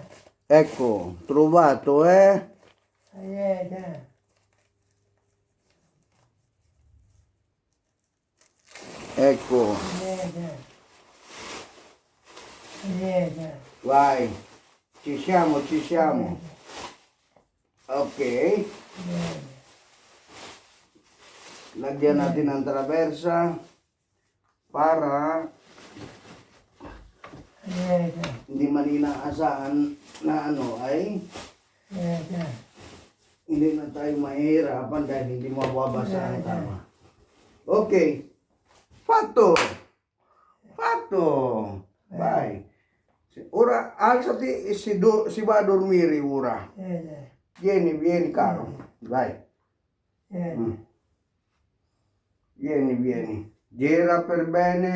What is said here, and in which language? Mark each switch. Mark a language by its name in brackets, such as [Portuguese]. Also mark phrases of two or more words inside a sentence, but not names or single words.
[Italian] Ecco, trovato, eh? Aieta. Ecco, Aieta. Aieta. vai. Ci siamo. Ok. [Filipino] Lagyan natin ang traversa para [Italian] Aieta. [Filipino] hindi man inaasahan na ay [Italian] Aieta. [Filipino] hindi na tayo mahirapan dahil hindi mababasa ang tama. [Italian] Ok. Fatto. Vai. Ora alzati e si va a dormire ora. Aieta. Vieni caro. Vai. Aieta. Vieni. Gira per bene.